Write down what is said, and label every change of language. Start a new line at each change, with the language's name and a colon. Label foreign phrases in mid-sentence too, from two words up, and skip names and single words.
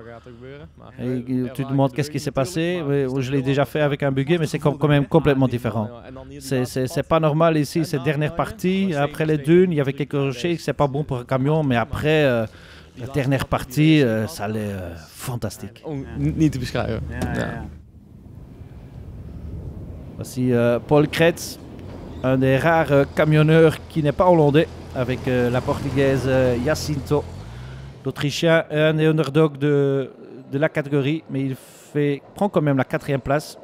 French: Et tu te demandes qu'est-ce qui s'est passé. Je l'ai déjà fait avec un buggy, mais c'est quand même complètement différent. C'est pas normal ici, cette dernière partie. Après les dunes, il y avait quelques rochers, c'est pas bon pour un camion, mais après la dernière partie, ça allait fantastique.
Dutch: Niet te beschrijven.
French: Voici Paul Kretz, un des rares camionneurs qui n'est pas hollandais, avec la portugaise Jacinto. L'Autrichien est un des underdogs de la catégorie, mais il prend quand même la 4e place.